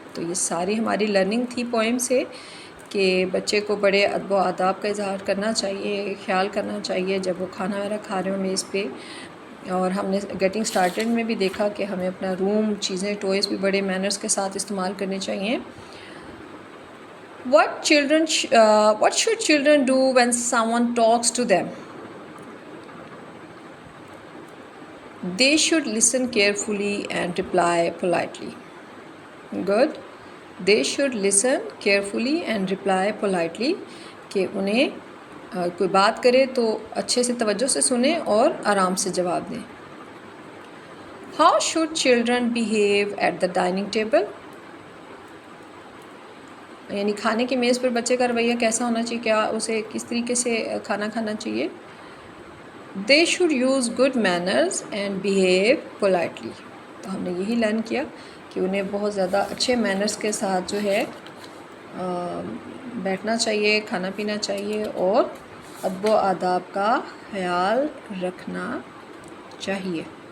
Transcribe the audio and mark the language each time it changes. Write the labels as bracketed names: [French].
[Urdu] تو یہ ساری ہماری لرننگ تھی پوئم سے, کہ بچے کو بڑے ادب و آداب کا اظہار کرنا چاہیے, خیال کرنا چاہیے جب وہ کھانا وغیرہ کھا رہے ہوں میز پہ. اور ہم نے گیٹنگ اسٹارٹیڈ میں بھی دیکھا کہ ہمیں اپنا روم, چیزیں, ٹوائز بھی بڑے مینرز کے ساتھ استعمال کرنے چاہیے. [English] what should children do when someone talks to them? They should listen carefully and reply politely. Good. They should listen carefully and reply politely. [Urdu] کہ انہیں کوئی بات کرے تو اچھے سے توجہ سے سنیں اور آرام سے جواب دیں. [English] How should children behave at the dining table? [Urdu] یعنی کھانے کی میز پر بچے کا رویہ کیسا ہونا چاہیے, کیا اسے کس طریقے سے کھانا کھانا چاہیے؟ [English] They should use good manners and behave politely. [Urdu] تو ہم نے یہی لرن کیا کہ انہیں بہت زیادہ اچھے مینرز کے ساتھ جو ہے بیٹھنا چاہیے, کھانا پینا چاہیے اور ادب و آداب کا خیال رکھنا چاہیے.